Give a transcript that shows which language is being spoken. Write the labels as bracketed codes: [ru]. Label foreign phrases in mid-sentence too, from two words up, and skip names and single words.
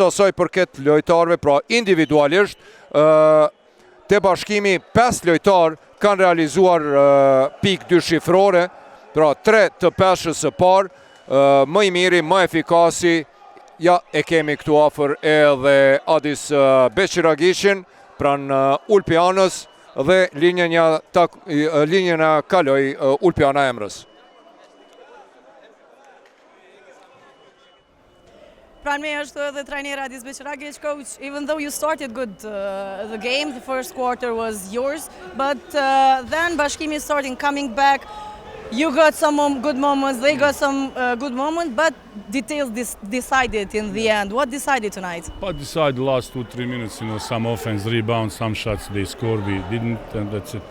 [sq] sa i përket lojtarëve, pra individualisht, te Bashkimi 5 lojtarë kanë realizuar pikë 2 shifrore, pra 3 të peshës së parë, më i miri, më efikasi, ja e kemi këtu afër edhe Adis Beqiragicin, pranë Ulpianës, dhe linjën e kaloi Ulpiana Emrës. Pranë me është edhe trajneri Adis Beqiragic. [en] Coach, even though you started good the game, the first quarter was yours, but then Bashkimi starting coming back. You got some good moments, they got some good moments, but details decided in the end. What decided tonight? But decided the last 2-3 minutes, some offense, rebound, some shots they scored, we didn't, and that's it.